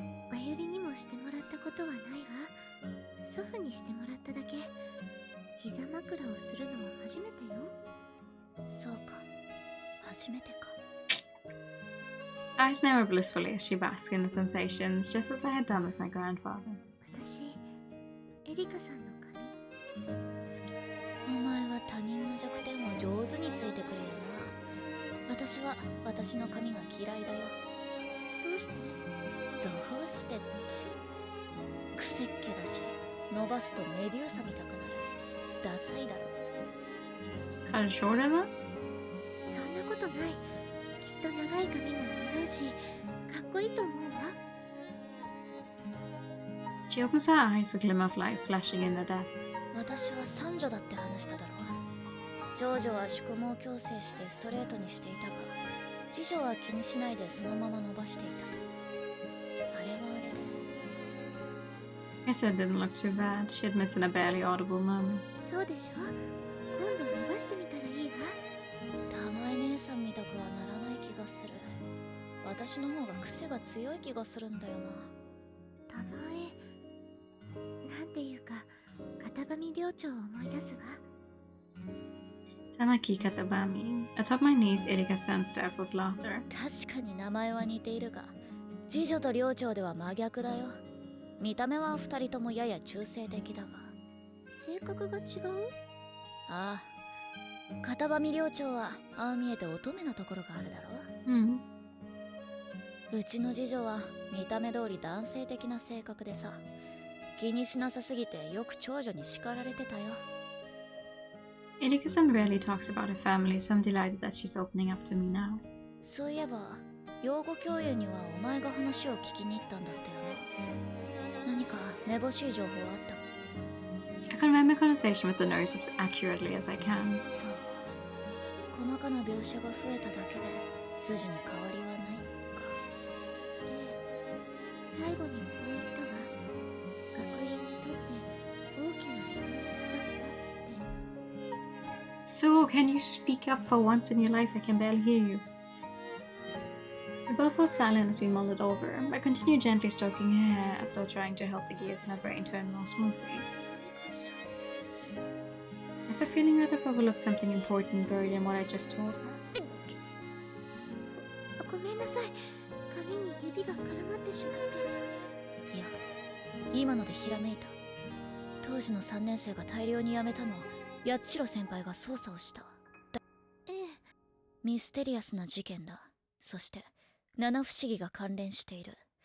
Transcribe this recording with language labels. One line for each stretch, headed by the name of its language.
Japanese: まゆりにもしてもらったことはないわ。祖父にしてもらっただけ。膝枕をするのは初めてよ。そうか、初めてか。
English: Eyes narrow blissfully as she basks in the sensations, just as I had done with my grandfather.
Japanese: 私、エリカさんの髪好き。お前は他人の弱点を上手についてくれよな。私は私の髪が嫌いだよ。どうして？どうしてって、癖っ気だし、伸ばすとメデューサみたくなる。ダサいだろ。
English: Cut it short enough?
Japanese: そんなことない。きっと長い髪も似合うし、かっこいいと思うわ。
English: She opens her eyes, a glimmer of light flashing in the depths.
Japanese: 私は三女だって話しただろう。長女は宿毛矯正してストレートにしていたが、次女は気にしないでそのまま伸ばしていた。あれはあれで。
English: I said it didn't look too bad, she admits in a barely audible murmur.
Japanese: そうでしょ。今度伸ばしてみたらいいわ。玉江姉さんみたくはならない気がする。私の方が癖が強い気がするんだよな。たまえ、なんていうか、片上寮長を思い出すわ。
English: Tamaki Katabami. Atop my knees, Erika-san stifles laughter.
Japanese: 確かに名前は似ているが、次女と寮長では真逆だよ。見た目は二人ともやや中性的だが。性格が違う？ああ、片上寮長はああ見えて乙女なところがあるだろ。うちの次女は見た目通り男性的な性格でさ、気にしなさすぎてよく長女に叱られてたよ。
English: Erika-san rarely talks about her family, so I'm delighted that she's opening up to me now.
Japanese: そういえば、養護教諭にはお前が話を聞きに行ったんだったよな。何かめぼしい情報あった？
English: I convey my conversation with the nurse as accurately as I can.
Japanese: そうか。細かな描写が増えただけで筋に変わりはないか。最後にこう言ったわ。学園にとって大きな損失だったって。
English: So, can you speak up for once in your life? I can barely hear you. We both fall silent as we mull it over. I continue gently stroking her hair as though trying to help the gears in her brain turn more smoothly. After feeling that I've overlooked something important buried in what I just told her.
Japanese: ごめんなさい。髪に指が絡まってしまって。いや、今のでひらめいた。当時の3年生が大量に辞めたのを八代先輩が捜査をした。ええ。ミステリアスな事件だ。そして七不思議が関連している。